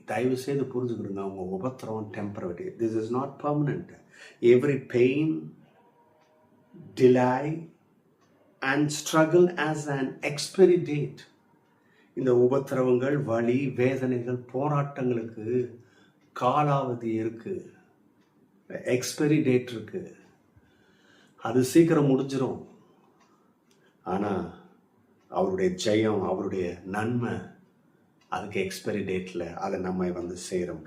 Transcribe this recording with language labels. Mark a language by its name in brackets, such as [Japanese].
[Tamil] தயவு செய்து புரிஞ்சுக்கிடுங்க, உங்க உபத்திரம் temporary. [English] This is not permanent. Every pain, delay and struggle has an expiry date. [Tamil] இந்த உபத்திரவங்கள், வலி, வேதனைகள், போராட்டங்களுக்கு காலாவதி இருக்கு, எக்ஸ்பைரி டேட் இருக்கு. அது சீக்கிரம் முடிஞ்சிடும். ஆனால் அவருடைய ஜெயம், அவருடைய நன்மை, அதுக்கு எக்ஸ்பைரி டேட்டில் அதை நம்ம செய்கிறோம்.